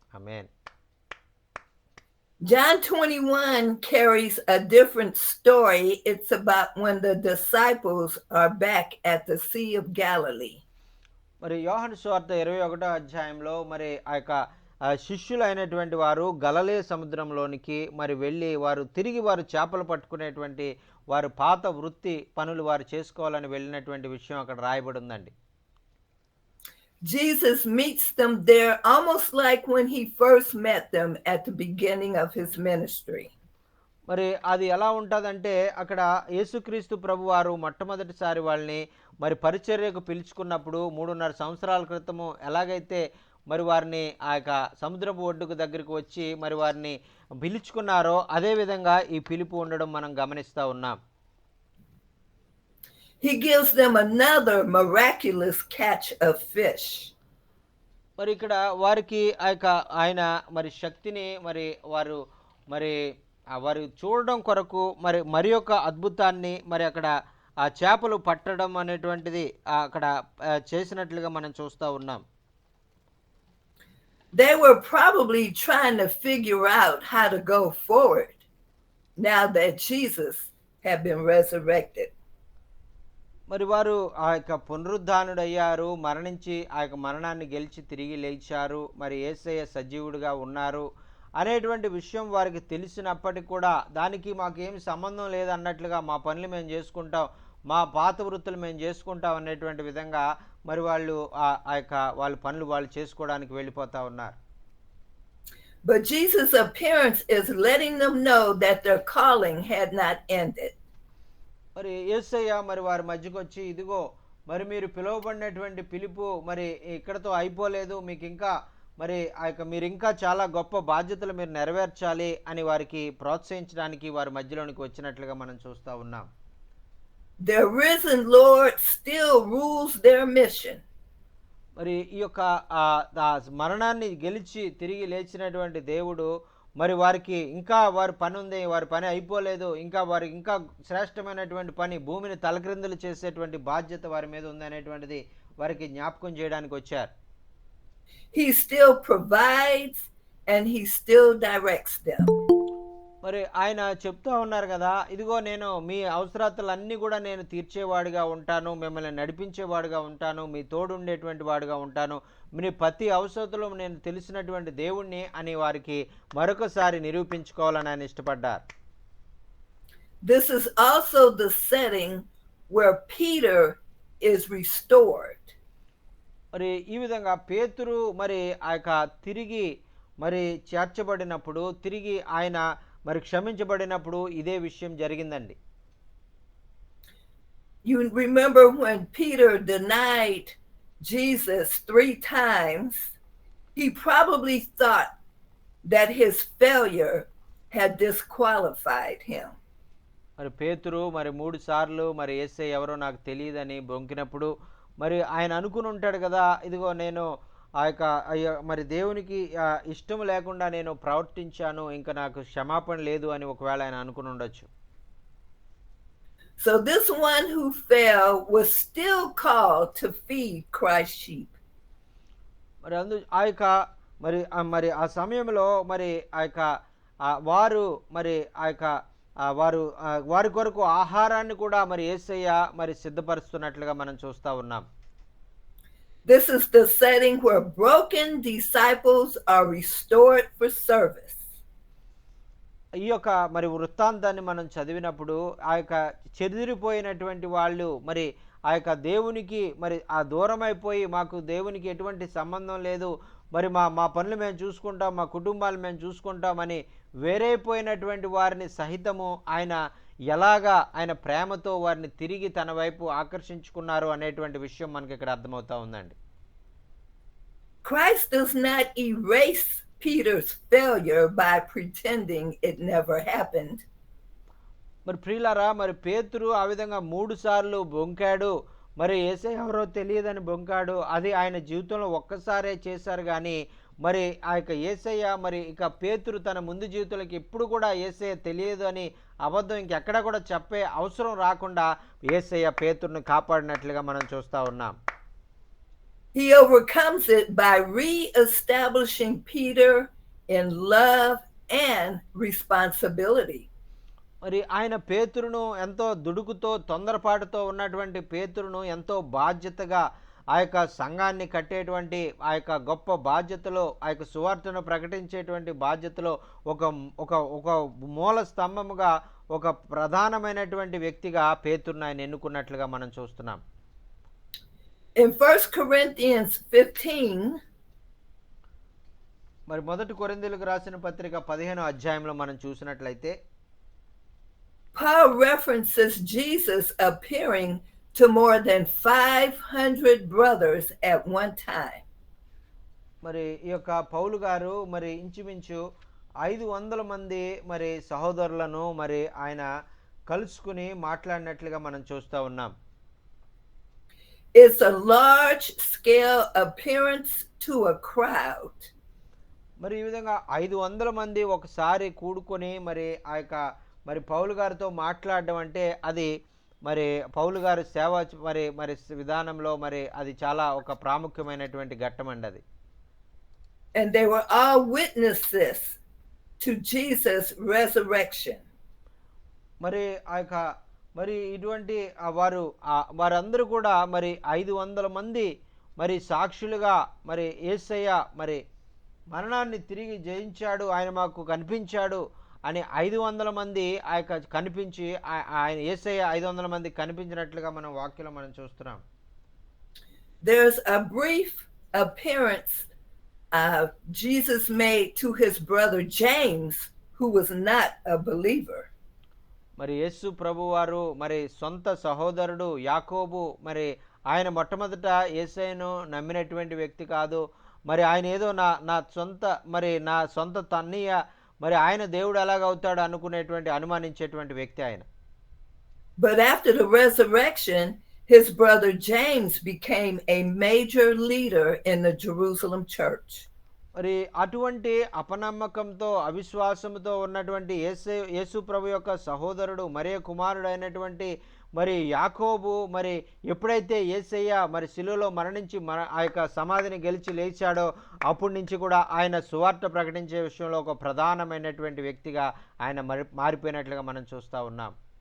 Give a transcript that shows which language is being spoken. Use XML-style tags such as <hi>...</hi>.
<te>Amen.</te> <en>John 21 carries a different story. It's about when the disciples are back at the Sea of Galilee.</en> <te>మరి యోహాను సువార్త 21వ అధ్యాయంలో మరి ఆ యొక్క శిష్యులైనటువంటి వారు గలిలే సముద్రంలోనికి మరి వెళ్ళి తిరిగి వారు చేపలు పట్టుకునేటువంటి వారు పాత వృత్తి పనులు వారు చేసుకోవాలని వెళ్ళినటువంటి విషయం అక్కడ రాయబడి ఉందండి.</te> <en>Jesus meets them there almost like when he first met them at the beginning of his ministry.</en> <te>మరి అది ఎలా ఉంటుందంటే, అక్కడ యేసుక్రీస్తు ప్రభు వారు మొట్టమొదటిసారి వాళ్ళని మరి పరిచర్యకు పిలుచుకున్నప్పుడు 3.5 సంవత్సరాల క్రితము ఎలాగైతే మరి వారిని ఆ యొక్క సముద్రపు ఒడ్డుకు దగ్గరికి వచ్చి మరి వారిని పిలుచుకున్నారో అదే విధంగా ఈ పిలుపు ఉండడం మనం గమనిస్తూ ఉన్నాం.</te> <en>He gives them another miraculous catch of fish.</en> <te>మరి ఇక్కడ వారికి ఆయన మరి శక్తిని వారు చూడడం కొరకు మరి యొక్క అద్భుతాన్ని మరి అక్కడ ఆ చేపలు పట్టడం అనేటువంటిది అక్కడ చేసినట్లుగా మనం చూస్తూ ఉన్నాం.</te> <en>They were probably trying to figure out how to go forward now that Jesus had been resurrected.</en> <te>మరి వారు ఆ యొక్క పునరుద్ధానుడయ్యారు, మరణించి ఆ యొక్క మరణాన్ని గెలిచి తిరిగి లేచారు, మరి యేసయ్య సజీవుడిగా ఉన్నారు అనేటువంటి విషయం వారికి తెలిసినప్పటికీ కూడా దానికి మాకేమి సంబంధం లేదన్నట్లుగా మా పనులు మేము చేసుకుంటాం, మా పాత వృత్తులు మేము చేసుకుంటాం అనేటువంటి విధంగా మరి వాళ్ళు వాళ్ళ పనులు వాళ్ళు చేసుకోవడానికి వెళ్ళిపోతా ఉన్నారు.</te> <en>But Jesus' appearance is letting them know that their calling had not ended.</en> <te>మరి యేసయ్య మరి వారి మధ్యకు వచ్చి, ఇదిగో మరి మీరు పిలువబడినటువంటి పిలుపు మరి ఇక్కడతో అయిపోలేదు, మీకు ఇంకా మరి మీరు ఇంకా చాలా గొప్ప బాధ్యతలు మీరు నెరవేర్చాలి అని వారికి ప్రోత్సహించడానికి వారి మధ్యలోనికి వచ్చినట్లుగా మనం చూస్తూ ఉన్నాం.</te> <en>Their risen Lord still rules their mission.</en> <te>మరి ఈ యొక్క మరణాన్ని గెలిచి తిరిగి లేచినటువంటి దేవుడు మరి వారికి ఇంకా వారి పని ఉంది, వారి పని అయిపోలేదు, ఇంకా వారికి ఇంకా శ్రేష్టమైనటువంటి పని, భూమిని తలక్రిందులు చేసేటువంటి బాధ్యత వారి మీద ఉంది అనేటువంటిది వారికి జ్ఞాపకం చేయడానికి వచ్చారు.</te> <en>He still provides and he still directs them.</en> <te>మరి ఆయన చెప్తూ ఉన్నారు కదా, ఇదిగో నేను మీ అవసరతలన్నీ కూడా నేను తీర్చేవాడిగా ఉంటాను, మిమ్మల్ని నడిపించేవాడిగా ఉంటాను, మీ తోడు ఉండేటువంటి వాడిగా ఉంటాను, మీ ప్రతి అవసరతలో నేను తెలిసినటువంటి దేవుణ్ణి అని వారికి మరొకసారి నిరూపించుకోవాలని ఆయన ఇష్టపడ్డారు.</te> <en>This is also the setting where Peter is restored.</en> <te>మరి ఈ విధంగా పేతురు మరి ఆ యొక్క తిరిగి మరి చేర్చబడినప్పుడు, తిరిగి ఆయన మరి క్షమించబడినప్పుడు ఇదే విషయం జరిగిందండి.</te> <en>You remember when Peter denied Jesus 3 times, he probably thought that his failure had disqualified him.</en> <te>మరి పేతురు మరి 3 సార్లు మరి యేసయ్య ఎవరో నాకు తెలియదని బొంకినప్పుడు మరి ఆయన అనుకుని ఉంటాడు కదా, ఇదిగో నేను ఆ యొక్క మరి దేవునికి ఇష్టం లేకుండా నేను ప్రవర్తించాను, ఇంకా నాకు క్షమాపణ లేదు అని ఒకవేళ ఆయన అనుకుని ఉండొచ్చు.</te> <en>So this one who fell was still called to feed Christ's sheep.</en> <te>మరి ఆ యొక్క మరి ఆ సమయంలో మరి ఆ యొక్క వారు మరి ఆ యొక్క వారి కొరకు ఆహారాన్ని కూడా మరి యేసయ్య మరి సిద్ధపరుస్తున్నట్లుగా మనం చూస్తూ ఉన్నాం.</te> <en>This is the setting where broken disciples are restored for service.</en> <te>ఈ యొక్క మరి వృత్తాంతాన్ని మనం చదివినప్పుడు ఆ యొక్క చెదిరిపోయినటువంటి వాళ్ళు మరి ఆ యొక్క దేవునికి మరి ఆ దూరం అయిపోయి, మాకు దేవునికి ఎటువంటి సంబంధం లేదు, మరి మా పనులు మేము చూసుకుంటాం, మా కుటుంబాలు మేము చూసుకుంటామని వేరైపోయినటువంటి వారిని సహితము ఆయన ఎలాగా ఆయన ప్రేమతో వారిని తిరిగి తన వైపు ఆకర్షించుకున్నారు అనేటువంటి విషయం మనకి ఇక్కడ అర్థమవుతా ఉందండి.</te> <en>Christ does not erase Peter's failure by pretending it never happened.</en> <te>మరి ప్రియులారా, మరి పేతురు ఆ విధంగా 3 సార్లు బొంకాడు, మరి యేసయ్య ఎవరో తెలియదని బొంకాడు. అది ఆయన జీవితంలో ఒక్కసారే చేశారు కానీ మరి ఆ యొక్క యేసయ్య మరి ఇక పేతురు తన ముందు జీవితంలోకి ఎప్పుడు కూడా యేసయ్య తెలియదు అని అబద్ధం ఇంకెక్కడా కూడా చెప్పే అవసరం రాకుండా యేసయ్య పేతురును కాపాడినట్లుగా మనం చూస్తూ ఉన్నాం.</te> <en>He overcomes it by re-establishing Peter in love and responsibility.</en> <te>మరి ఆయన పేతురును ఎంతో దుడుకుతో తొందరపాటుతో ఉన్నటువంటి పేతురును ఎంతో బాధ్యతగా ఆ యొక్క సంఘాన్ని కట్టేటువంటి ఆ యొక్క గొప్ప బాధ్యతలో, ఆ యొక్క సువార్తను ప్రకటించేటువంటి బాధ్యతలో ఒక మూల స్తంభముగా, ఒక ప్రధానమైనటువంటి వ్యక్తిగా పేతురును ఆయన ఎన్నుకున్నట్లుగా మనం చూస్తున్నాం.</te> <en>In 1 Corinthians 15,</en> <te>మరి 1 కొరింథీయులకు రాసిన పత్రిక 15వ అధ్యాయంలో మనం చూసినట్లయితే</te> <en>Paul references Jesus appearing to more than 500 brothers at one time.</en> <te>మరి ఈ యొక్క పౌలు గారు మరి ఇంచుమించు 500 మంది మరి సహోదరులను మరి ఆయన కలుసుకుని మాట్లాడినట్లుగా మనం చూస్తూ ఉన్నాం.</te> <en>It's a large scale appearance to a crowd.</en> <te>మరి ఈ విధంగా 500 మంది ఒకసారి కూడుకొని మరి ఆ యొక్క మరి పౌలు గారితో మాట్లాడడం అంటే అది మరి పౌలు గారి సేవ మరి విధానంలో మరి అది చాలా ఒక ప్రాముఖ్యమైనటువంటి ఘట్టం అండి అది.</te> <en>And they were all witnesses to Jesus' resurrection.</en> <te>మరి ఆ యొక్క మరి ఇటువంటి వారందరూ కూడా మరి 500 మంది మరి సాక్షులుగా మరి యేసయ్య మరి మరణాన్ని తిరిగి జయించాడు, ఆయన మాకు కనిపించాడు అని 500 మంది ఆ యొక్క కనిపించి ఆయన యేసయ్య 500 మంది కనిపించినట్లుగా మనం వాక్యంలో మనం చూస్తున్నాం.</te> <en>There's a brief appearance Jesus made to his brother James, who was not a believer.</en> <te>మరి యేసు ప్రభువారు మరి సొంత సహోదరుడు యాకోబు మరి ఆయన మొట్టమొదట యేసయ్యను నమ్మినటువంటి వ్యక్తి కాదు. మరి ఆయన ఏదో నా సొంత తన్నయ్య, మరి ఆయన దేవుడు ఎలాగవుతాడు అనుకునేటువంటి అనుమానించేటువంటి వ్యక్తి ఆయన.</te> <en>But after the resurrection, his brother James became a major leader in the Jerusalem church.</en> <te>మరి అటువంటి అపనమ్మకంతో అవిశ్వాసంతో ఉన్నటువంటి యేసు ప్రభు యొక్క సహోదరుడు మరియ కుమారుడు అయినటువంటి మరి యాకోబు మరి ఎప్పుడైతే యేసయ్య మరి శిలువలో మరణించి ఆ యొక్క సమాధిని గెలిచి లేచాడో అప్పటి నుంచి కూడా ఆయన సువార్త ప్రకటించే విషయంలో ఒక ప్రధానమైనటువంటి వ్యక్తిగా ఆయన మారిపోయినట్లుగా మనం చూస్తూ ఉన్నాం.</te>